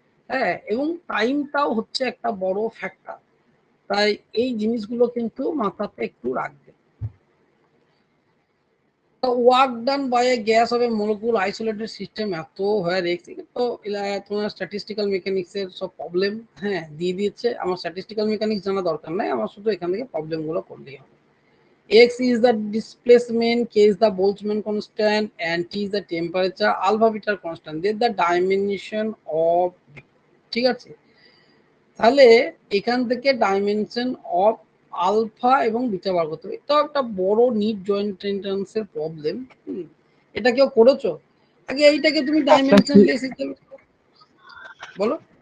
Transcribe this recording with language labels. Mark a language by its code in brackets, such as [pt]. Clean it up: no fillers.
[bn] হ্যাঁ, এবং টাইমটাও হচ্ছে একটা বড় ফ্যাক্টর, তাই এই জিনিসগুলো কিন্তু মাথাতে একটু রাখবে। Work done by A gas off A molecule isolated system এত হয়ে দেখছি তো তোমার স্ট্যাটিস্টিক্যাল মেকানিক্সের সব প্রবলেম হ্যাঁ দিয়ে দিয়েছে। আমার স্ট্যাটিস্টিক্যাল মেকানিক্স জানা দরকার নাই, আমার শুধু এখান থেকে প্রবলেমগুলো করলেই হবে। [en] x is the displacement, k is the Boltzmann constant and t is the temperature, alpha beta constant, they are the dimension of, [bn] ঠিক আছে। তাহলে এখান থেকে ডাইমেনশন অফ আলফা এবং বিটা বার করতে হবে, এটাও একটা বড় নিট জয়েন্ট এন্ট্রান্সের প্রবলেম। এটা কেউ করেছো? আগে এইটাকে তুমি ডাইমেনশনলেস হিসেবে বলো।